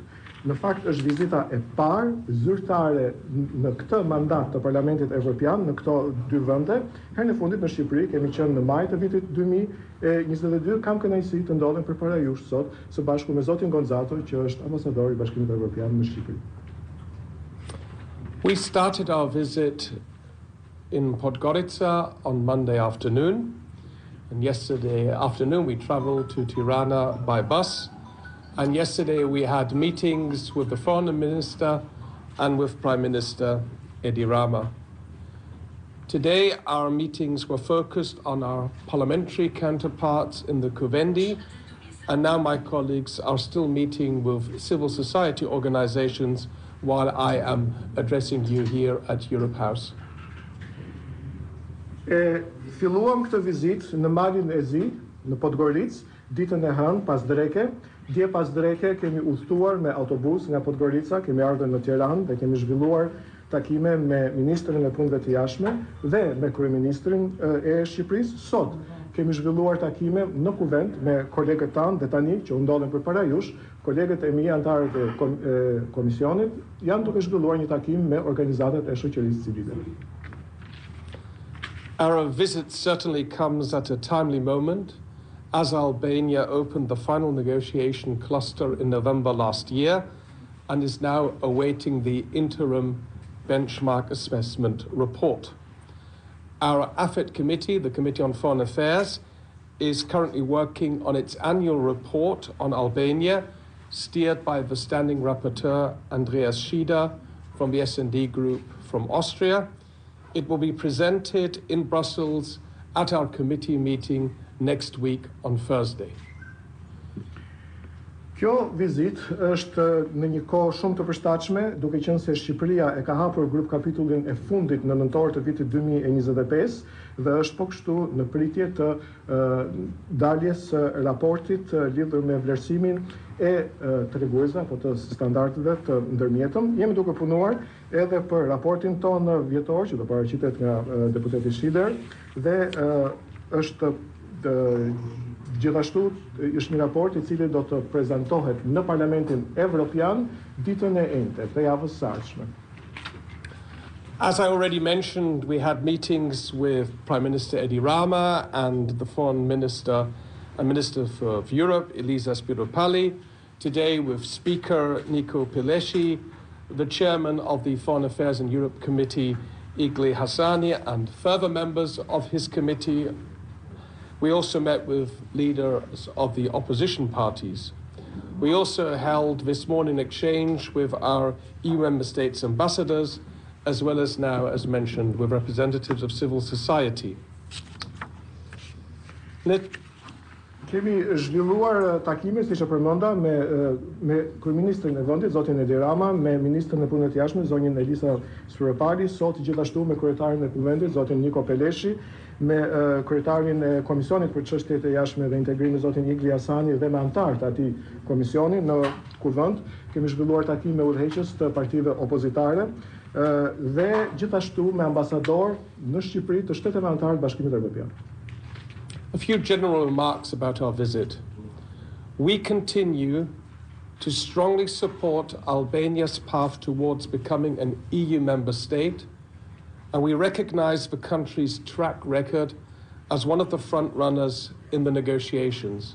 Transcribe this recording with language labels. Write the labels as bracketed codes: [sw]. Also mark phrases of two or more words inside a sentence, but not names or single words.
[sq] Në fakt është vizita e parë zyrtare në këtë mandat të Parlamentit Evropian në këto dy vende. Herën e fundit në Shqipëri kemi qenë në maj të vitit 2022. Kam kënaqësi të ndodhem përpara jush sot së bashku me zotin Gonzato, që është ambasador i Bashkimit Evropian në Shqipëri. [en] We started our visit in Podgorica on Monday afternoon, and yesterday afternoon we traveled to Tirana by bus, and yesterday we had meetings with the Foreign Minister and with Prime Minister Edi Rama. Today our meetings were focused on our parliamentary counterparts in the Vendi, and now my colleagues are still meeting with civil society organizations while I am addressing you here at Europe House. [sq] Filluam këtë vizitë në Malin e Zi, në Podgoricë, ditën e hënë pas dreke. Dje pas dreke kemi udhëtuar me autobus nga Podgorica, kemi ardhur në Tiranë dhe kemi zhvilluar takime me Ministrin e Punëve të Jashtme dhe me Kryeministrin e Shqipërisë. Sot kemi zhvilluar takime në Kuvend me kolegët tanë dhe tani që u ndodhen përpara jush, kolegët e mi anëtarët e komisionit janë duke zhvilluar një takim me organizatat e shoqërisë civile. [en] Our visit certainly comes at a timely moment, as Albania opened the final negotiation cluster in November last year and is now awaiting the interim benchmark assessment report. Our AFET committee, the Committee on Foreign Affairs, is currently working on its annual report on Albania, steered by the standing rapporteur Andreas Schieder from the S&D group from Austria. It will be presented in Brussels at our committee meeting next week on Thursday. [sq] Kjo vizit është në një kohë shumë të përshtatshme, duke qenë se Shqipëria e ka hapur grup kapitullin e fundit në nëntor të vitit 2025 dhe është po kështu në pritje të daljes raportit lidhur me vlerësimin e treguesve apo të standardeve të ndërmjetëm. Jemi duke punuar edhe për raportin tonë vjetor që do paraqitet nga deputeti Schieder dhe është gjithashtu është një raport i cili do të prezantohet në Parlamentin Evropian ditën e enjte të javës së ardhshme. [en] As I already mentioned, we had meetings with Prime Minister Edi Rama and the Foreign Minister and Minister for Europe, Elisa Spiropalli. Today with Speaker Niko Pileshi, the Chairman of the Foreign Affairs and Europe Committee, Igli Hassani, and further members of his committee. We also met with leaders of the opposition parties. We also held this morning exchange with our EU member states ambassadors, as well as now, as mentioned, with representatives of civil society. [sq] Kemi zhvilluar takime, siç e përmenda, me kryeministrin e vendit, zotin Edi Rama, me ministrin e punëve të jashtme, zonjën Elisa Spiropalli, sot gjithashtu me kryetarin e Kuvendit, zotin Niko Pileshi, me kryetarin e Komisionit për çështjet e jashtme dhe integrimin, zotin Igli Hassani, dhe me anëtarët e atij komisioni në Kuvend. Kemi zhvilluar takime me udhëheqës të partive opozitare dhe gjithashtu me ambasador në Shqipëri të shteteve anëtarë të Bashkimit Evropian. [en] A few general remarks about our visit. We continue to strongly support Albania's path towards becoming an EU member state, and we recognize the country's track record as one of the front runners in the negotiations.